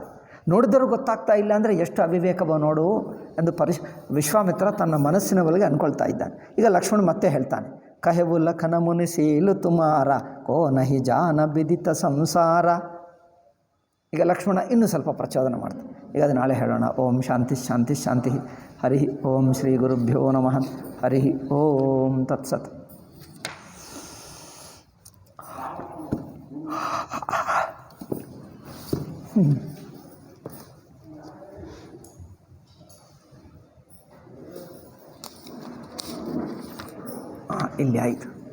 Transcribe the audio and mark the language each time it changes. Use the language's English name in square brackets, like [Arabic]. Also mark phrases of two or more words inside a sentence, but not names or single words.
[Kannada] ನೋಡಿದರೂ ಗೊತ್ತಾಗ್ತಾ ಇಲ್ಲ ಅಂದರೆ ಎಷ್ಟು ಅವಿವೇಕವ ನೋಡು ಎಂದು ವಿಶ್ವಾಮಿತ್ರ ತನ್ನ ಮನಸ್ಸಿನ ಒಳಗೆ ಅಂದ್ಕೊಳ್ತಾ ಇದ್ದಾನೆ. ಈಗ ಲಕ್ಷ್ಮಣ ಮತ್ತೆ ಹೇಳ್ತಾನೆ, [Awadhi] कहेउ लखन मुनि सीलु तुम्हारा को नहिं जान बिदित संसारा. [Kannada] ಈಗ ಲಕ್ಷ್ಮಣ ಇನ್ನೂ ಸ್ವಲ್ಪ ಪ್ರಚೋದನೆ ಮಾಡ್ತಾನೆ. ಈಗ ಅದು ನಾಳೆ ಹೇಳೋಣ. [Sanskrit] ಓಂ ಶಾಂತಿ ಶಾಂತಿ ಶಾಂತಿ. ಹರಿ ಓಂ ಶ್ರೀ ಗುರುಭ್ಯೋ ನಮಃ. ಹರಿ ಓಂ ತತ್ಸತ್. [Kannada] ಇಲ್ಲಿ ಆಯಿತು.